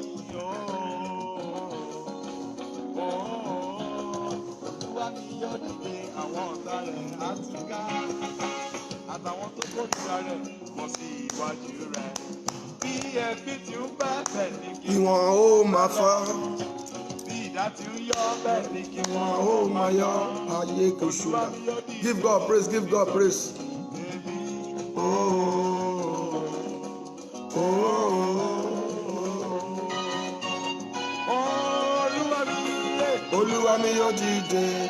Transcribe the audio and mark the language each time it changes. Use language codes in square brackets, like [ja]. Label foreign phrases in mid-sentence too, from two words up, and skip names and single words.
[yo] Olúwa mi yóò dìde àwọn ọ̀tá rẹ̀ á túká. Àtàwọn tó kórìíra rẹ̀ wọ́n sì iwájú rẹ̀. Bí ẹ̀fín ti ń bẹ́ bẹ́ẹ̀ ni kí wọn ó máa fọ́. Bí ìdá ti ń yọ bẹ́ẹ̀ ni kí wọn ó máa yọ. Ayé kò ṣùgbọ́n. [en] Give God praise, give God praise. [yo] Olúwa mi yóò dìde.